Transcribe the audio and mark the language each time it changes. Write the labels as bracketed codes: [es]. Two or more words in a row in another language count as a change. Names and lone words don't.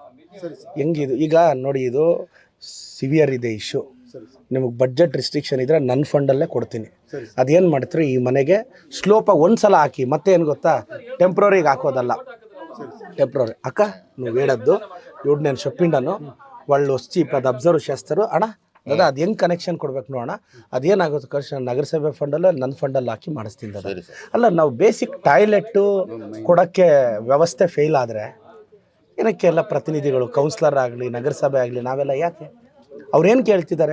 [kn] ಹೆಂಗಿದು ಈಗ ನೋಡಿ, ಇದು ಸಿವಿಯರ್ ಇದೆ ಇಶ್ಯೂ. ನಿಮಗೆ [en] budget restriction [kn] ಇದ್ದರೆ ನನ್ನ ಫಂಡಲ್ಲೇ ಕೊಡ್ತೀನಿ. ಅದೇನು ಮಾಡ್ತೀರಿ, ಈ ಮನೆಗೆ ಸ್ಲೋಪಾಗಿ ಒಂದು ಸಲ ಹಾಕಿ, ಮತ್ತೆ ಏನು ಗೊತ್ತಾ, ಟೆಂಪ್ರರಿಗೆ ಹಾಕೋದಲ್ಲ. ಟೆಂಪ್ರರಿ ಅಕ್ಕ ನೀವು ಹೇಳದ್ದು ಇವ್ರು [te] నేను చెప్పిండాను వాళ్ళు వచ్చి [kn] ಅದು ಅಬ್ಸರ್ವ್ చేస్తారు ಅಣ್ಣ ಅದ ಅದು ಹೆಂಗೆ ಕನೆಕ್ಷನ್ ಕೊಡ್ಬೇಕು ನೋಡೋಣ. ಅದೇನಾಗುತ್ತೆ ಕಷ್ಟ ನಗರಸಭೆ ಫಂಡಲ್ಲೇ ನನ್ನ ಫಂಡಲ್ಲಿ ಹಾಕಿ ಮಾಡಿಸ್ತೀನಿ ಅದ. ಅಲ್ಲ ನಾವು [en] basic toilet [kn] ಕೊಡೋಕ್ಕೆ ವ್ಯವಸ್ಥೆ ಫೇಲ್ ಆದರೆ ಏನಕ್ಕೆ ಎಲ್ಲ ಪ್ರತಿನಿಧಿಗಳು, ಕೌನ್ಸಿಲರ್ ಆಗಲಿ ನಗರಸಭೆ ಆಗಲಿ ನಾವೆಲ್ಲ ಯಾಕೆ ಅವ್ರೇನು ಕೇಳ್ತಿದ್ದಾರೆ?